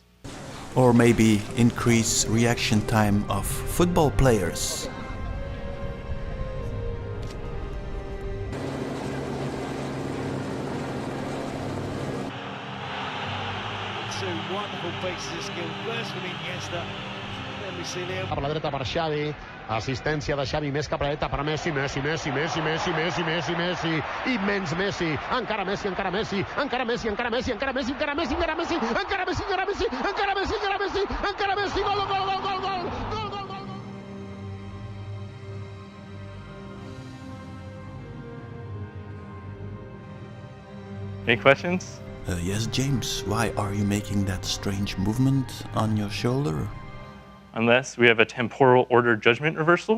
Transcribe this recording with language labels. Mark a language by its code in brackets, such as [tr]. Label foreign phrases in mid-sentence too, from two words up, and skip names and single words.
[en] Or maybe increase reaction time of football players. Two wonderful pieces of skill. First from Iniesta, then we see Leo. [ca] Per la dreta per Xavi, assistència de Xavi més cap a la dreta per Messi, Messi, immens Messi, encara Messi, encara Messi, encara Messi, encara Messi, encara Messi, encara Messi, encara Messi, encara Messi, encara Messi, encara Messi, encara Messi, encara Messi, gol, gol, gol, gol, gol, gol, gol, gol. [en] Any questions? Yes, James, why are you making that strange movement on your shoulder? Unless we have a temporal order judgment reversal.